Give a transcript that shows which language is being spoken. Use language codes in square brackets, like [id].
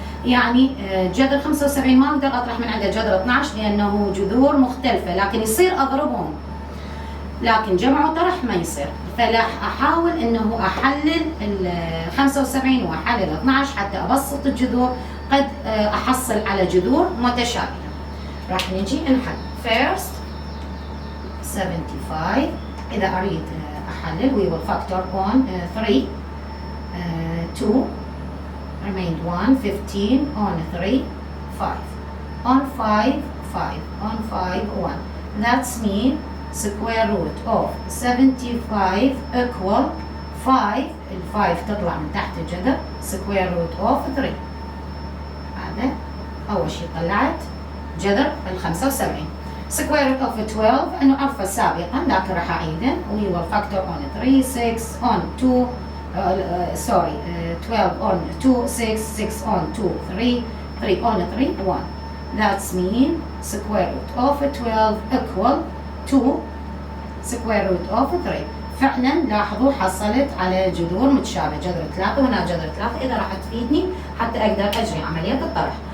[ar] يعني جذر 75 ما اقدر اطرح من عنده جذر 12 لانه جذور مختلفه، لكن يصير اضربهم. لكن جمع وطرح ما يصير. فراح احاول انه احلل ال 75 واحلل 12 حتى ابسط الجذور. قد احصل على جذور متشابهه. راح نجي نحل. [en] First 75 [ar] اذا اريد احلل [en] we will factor on 3 2 remained 1 15 on 3 5 on 5 5 on 5 1. That's mean square root of 75 equal 5. [ar] ال 5 تطلع من تحت الجذر [en] square root of 3. [ar] هذا أول شيء طلعت جذر ال 75. [en] square root of 12 [ar] أنا عارفة سابقا لكن راح أعيده. [en] we will factor on 3 6 on 2 12 on 2 6 6 on 2 3 3 on 3 1. That's mean square root of 12 equal 2 square root of 3. [ar] فعلا لاحظوا حصلت على جذور متشابهه. جذر 3 وهنا جذر 3. اذا راح تفيدني حتى اقدر اجري عمليه الطرح.